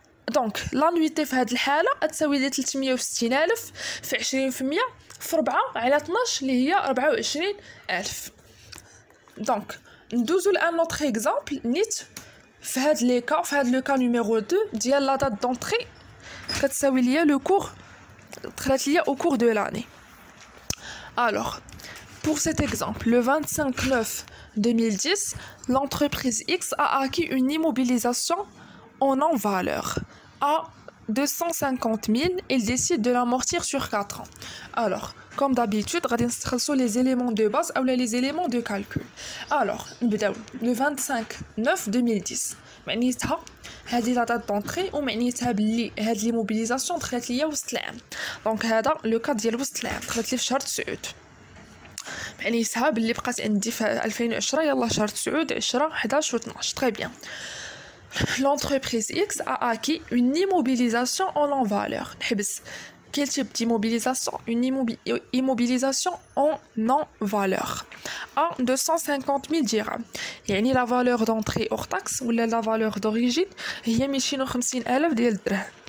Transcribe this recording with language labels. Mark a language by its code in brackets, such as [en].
[ar] دونك لانويتي في هذه الحاله تساوي لي 360000 في 20% في 4 على 12 اللي هي 24000. دونك ندوزو لان نوتر اكزامبل نيت في هاد لي كا، في هاد لو كا نيميرو 2 ديال لا دات دونطري كتساوي ليا لو كور دخلت ليا [fr] au cours de l'année. Alors pour cet exemple, le 25/9/2010, l'entreprise X a acquis une immobilisation en non-valeur à 250 000. Il décide de l'amortir sur 4 ans. Alors, comme d'habitude, on va chercher les éléments de base ou les éléments de calcul. Alors, le 25/9/2010. [ar] معنيتها هذه لا دات دونطري ومعنيتها بلي هاد ليموبيليزاسيون دخلت ليا وسط العام. دونك هذا لو كا ديال وسط العام دخلت لي في شهر 9. معنيتها بلي بقات عندي في 2010 يلا شهر 9 10 11 و 12. [fr] Très bien. L'entreprise X a acquis une immobilisation en non-valeur. [ar] نحبس [fr] quel type d'immobilisation? Une immobilisation en non-valeur à 250 000 dirhams. يعني la valeur d'entrée hors taxe ou la valeur d'origine هي 250,000 [ar] ديال الدرهم.